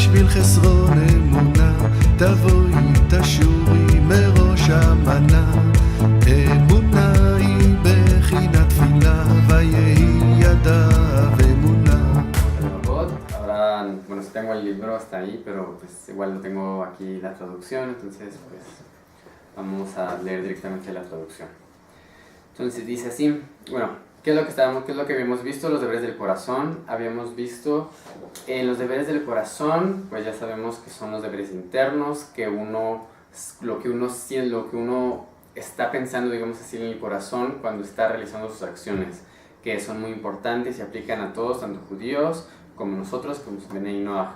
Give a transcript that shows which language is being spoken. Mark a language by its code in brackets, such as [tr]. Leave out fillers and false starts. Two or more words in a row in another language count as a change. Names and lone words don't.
[he] חסרון אמונה, תבואי תשורי מראש המנה. אמונה היא בחינת תפילה, ויהי ידיו אמונה. [es] Ahora, bueno, si tengo el libro hasta ahí, pero pues igual no tengo aquí la traducción, entonces pues vamos a leer directamente la traducción. Entonces dice así, bueno, ¿qué es lo que habíamos visto? Los deberes del corazón. Habíamos visto los deberes del corazón, pues ya sabemos que son los deberes internos, que lo que uno está pensando, digamos así, en el corazón cuando está realizando sus acciones, que son muy importantes y aplican a todos, tanto judíos como nosotros, como Benei Noach.